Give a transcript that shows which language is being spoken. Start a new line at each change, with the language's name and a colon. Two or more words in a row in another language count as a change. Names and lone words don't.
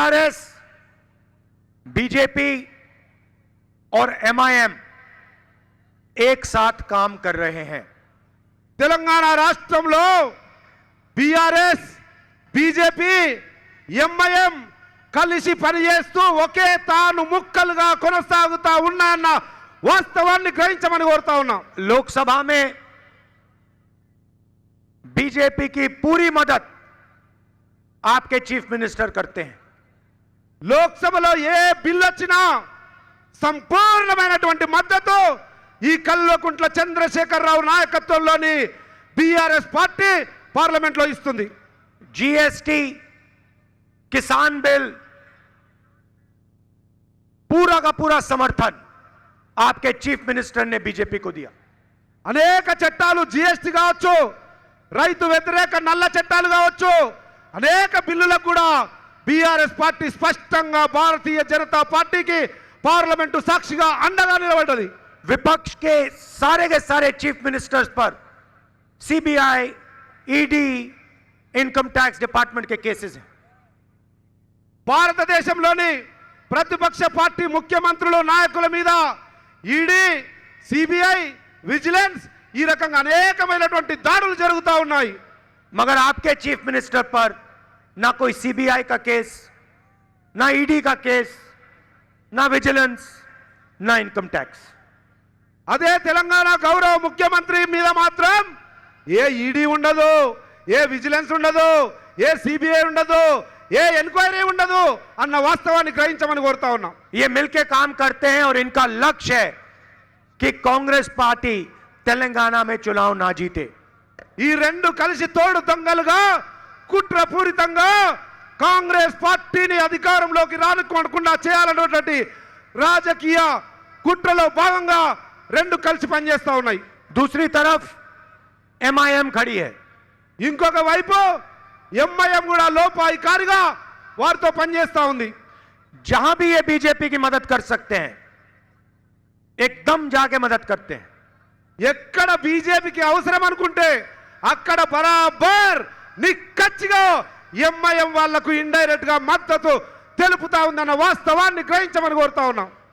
Hindi: बीआरएस, बीजेपी और एमआईएम एक साथ काम कर रहे हैं।
Telugu: తెలంగాణ రాష్ట్రంలో బీఆర్ఎస్, బీజేపీ, ఎంఐఎం కలిసి పనిచేస్తూ ఒకే తాను ముక్కలుగా కొనసాగుతా ఉన్నాయన్న వాస్తవాన్ని గ్రహించమని కోరుతా ఉన్నాం।
Hindi: लोकसभा में बीजेपी की पूरी मदद आपके
English: chief minister
Hindi: करते हैं।
Telugu: లోక్సభలో ఏ బిల్లు వచ్చినా సంపూర్ణమైనటువంటి మద్దతు ఈ కల్వకుంట్ల చంద్రశేఖరరావు నాయకత్వంలోని బీఆర్ఎస్ పార్టీ పార్లమెంట్లో ఇస్తుంది।
Hindi: जीएसटी, किसान बिल, पूरा का पूरा समर्थन आपके
English: chief minister
Hindi: ने बीजेपी को दिया।
Telugu: అనేక చట్టాలు జీఎస్టీ కావచ్చు, రైతు వ్యతిరేక నల్ల చట్టాలు కావచ్చు, అనేక బిల్లులకు కూడా బీఆర్ఎస్ పార్టీ స్పష్టంగా భారతీయ జనతా పార్టీకి పార్లమెంటు సాక్షిగా అండగా నిలబడ్డది।
Hindi: विपक्ष के सारे
English: chief ministers
Hindi: पर सीबीआई, ईडी,
English: income tax department
Hindi: के केसेस हैं।
Telugu: భారతదేశంలోని ప్రతిపక్ష పార్టీ ముఖ్యమంత్రులు నాయకుల మీద ఈడీ, సిబిఐ, విజిలెన్స్ ఈ రకంగా అనేకమైనటువంటి దాడులు జరుగుతూ ఉన్నాయి।
Hindi: मगर आपके
English: chief minister
Hindi: पर ना कोई सीबीआई का केस, ना ईडी का केस, ना विजिलेंस, ना
English: income tax.
Telugu: అదే తెలంగాణ గౌరవ ముఖ్యమంత్రి మీద మాత్రం ఏ ఈడీ ఉండదు, ఏ విజిలెన్స్ ఉండదు, ఏ సిబిఐ ఉండదు, ఏ ఎంక్వైరీ ఉండదు అన్న వాస్తవాన్ని గ్రహించమని కోరుతా ఉన్నాం।
Hindi: ये मिलके काम करते हैं और इनका लक्ष्य है कि कांग्रेस पार्टी तेलंगाना में चुनाव ना जीते।
Telugu: ఈ రెండు కలిసి తోడు దొంగలుగా కుట్రపూరితంగా కాంగ్రెస్ పార్టీని అధికారంలోకి రానుకోకుండా చేయాలన్నటువంటి రాజకీయ కుట్రలో భాగంగా రెండు కలిసి పనిచేస్తా ఉన్నాయి।
Hindi: दूसरी तरफ एमआईएम खड़ी है।
Telugu: ఇంకొక వైపు ఎంఐఎం కూడా లోపాయికారిగా వారితో పనిచేస్తా ఉంది।
Hindi: जहां भी ये बीजेपी की मदद कर सकते हैं एकदम जाके मदद करते हैं।
Telugu: ఎక్కడ బీజేపీకి అవసరం అనుకుంటే అక్కడ బరాబర్ నిక్కచ్చిగా ఎంఐఎం వాళ్లకు ఇండైరెక్ట్ గా మద్దతు తెలుపుతా ఉందన్న వాస్తవాన్ని గ్రహించమని కోరుతా ఉన్నాం।